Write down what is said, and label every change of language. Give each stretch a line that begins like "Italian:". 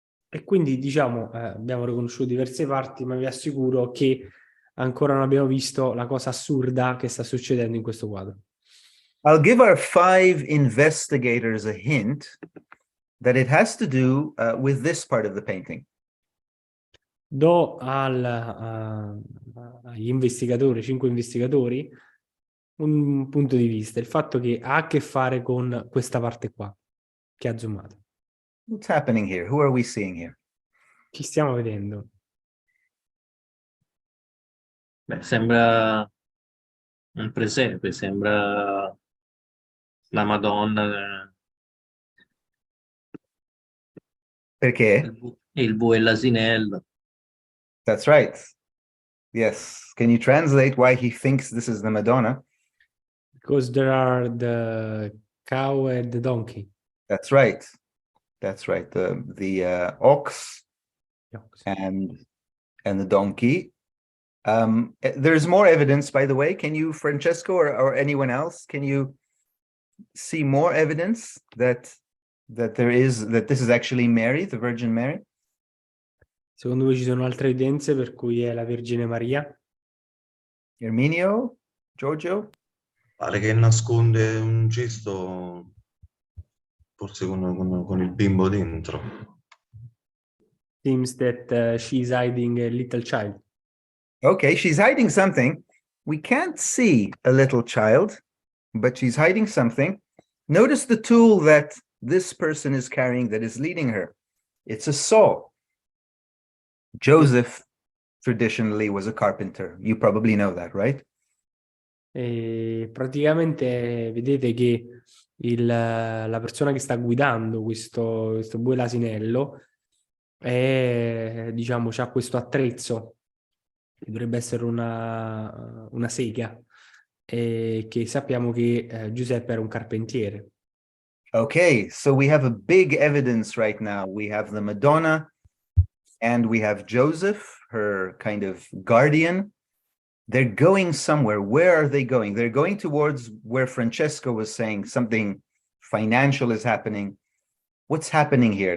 Italian: E quindi diciamo abbiamo riconosciuto diverse parti, ma vi assicuro che ancora non abbiamo visto la cosa assurda che sta succedendo in questo quadro.
English: I'll give our 5 investigators a hint that it has to do with this part of the painting.
Italian: Do agli investigatori, 5 investigatori, un punto di vista, il fatto che ha a che fare con questa parte qua, che ha zoomato.
English: What's happening here? Who are we seeing here?
Italian: Chi stiamo vedendo? Beh, sembra un presepe, sembra la Madonna. Perché? Il buio e l'asinello.
English: That's right. Yes. Can you translate why he thinks this is the Madonna? Because there are the cow and the donkey. That's right. That's right. The ox and the donkey. There's more evidence, by the way. Can you, Francesco, or anyone else, can you see more evidence that this is actually Mary, the Virgin Mary?
Italian: Secondo voi ci sono altre evidenze per cui è la Vergine Maria? Erminio, Giorgio? Pare che nasconde un cesto, forse con il bimbo dentro.
English: Seems that she is hiding a little child. Okay, she's hiding something. We can't see a little child, but she's hiding something. Notice the tool that this person is carrying that is leading her. It's a saw. Joseph traditionally was a carpenter. You probably know that, right?
Italian: E praticamente vedete che la persona che sta guidando questo bue l'asinello è, diciamo, c'ha questo attrezzo che dovrebbe essere una sega, e che sappiamo che Giuseppe era un carpentiere.
English: Okay, so we have a big evidence right now. We have the Madonna and we have Joseph, her kind of guardian. They're going somewhere. Where are they going? They're going towards where Francesco was saying something financial is happening. What's happening here?